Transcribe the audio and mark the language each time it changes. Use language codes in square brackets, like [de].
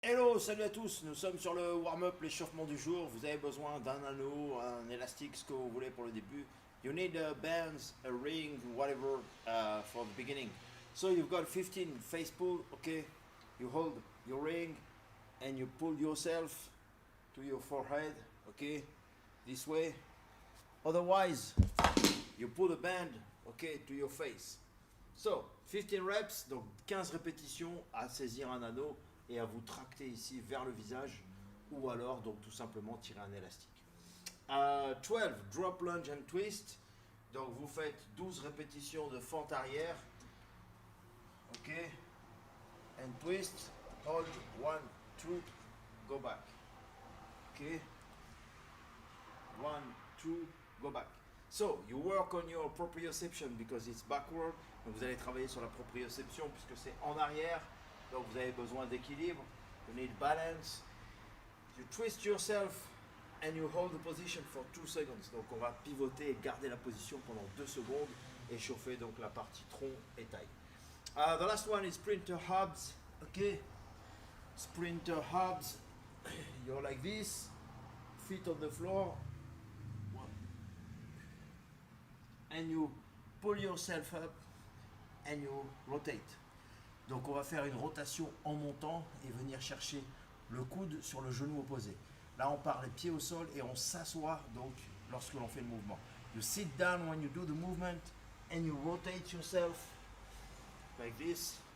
[fr] Hello, salut à tous, nous sommes sur le warm-up, l'échauffement du jour. Vous avez besoin d'un anneau, un élastique, ce que vous voulez pour le début. [en] You need a band, a ring, whatever for the beginning. So you've got 15 face pull, okay? You hold your ring and you pull yourself to your forehead, okay? This way. Otherwise, you pull the band, okay, to your face. So, 15 reps, [fr] donc 15 répétitions à saisir un anneau et à vous tracter ici vers le visage, ou alors donc tout simplement tirer un élastique. [en] 12, drop, lunge and twist. [fr] Donc vous faites 12 répétitions de fente arrière. [en] Ok. And twist, hold, 1, 2, go back. Ok. 1, 2, go back. So, you work on your proprioception because it's backward. [fr] Donc vous allez travailler sur la proprioception puisque c'est en arrière. Donc vous avez besoin d'équilibre. [en] You need balance. You twist yourself and you hold the position for 2 seconds. [fr] Donc on va pivoter et garder la position pendant 2 secondes et chauffer donc la partie tronc et taille. [en] The last one is sprinter hubs. Okay. Sprinter hubs. You're like this. Feet on the floor. And you pull yourself up and you rotate. [fr] Donc on va faire une rotation en montant et venir chercher le coude sur le genou opposé. Là on part les pieds au sol et on s'assoit donc lorsque l'on fait le mouvement. [en] You sit down when you do the movement and you rotate yourself like this.